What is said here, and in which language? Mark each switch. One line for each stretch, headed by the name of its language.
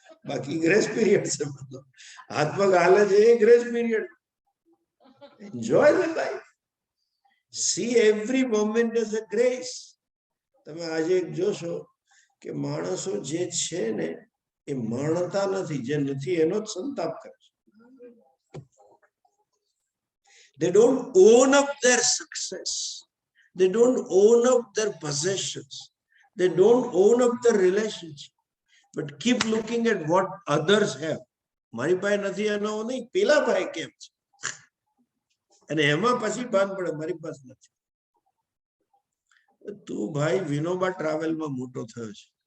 Gujarati: બાકી grace period છે બધો, હાથ પગ હાલે છે એ grace period.
English: Enjoy the life, see every moment as a grace.
Gujarati: તમે આજે જોશો કે માણસો જે છે ને એ માણતા નથી, જે નથી એનો જ સંતાપ કરે છે.
English: They don't own up their success. They don't own up their possessions. They don't own up their relationship. But keep looking at what others have.
Gujarati: મારી પાસે નથી એનો નહીં, પેલા પાસે કેમ છે, અને એમાં પછી ભાન પડે મારી પાસે નથી. તું ભાઈ વિનોબા ટ્રાવેલમાં મોટો થયો છે.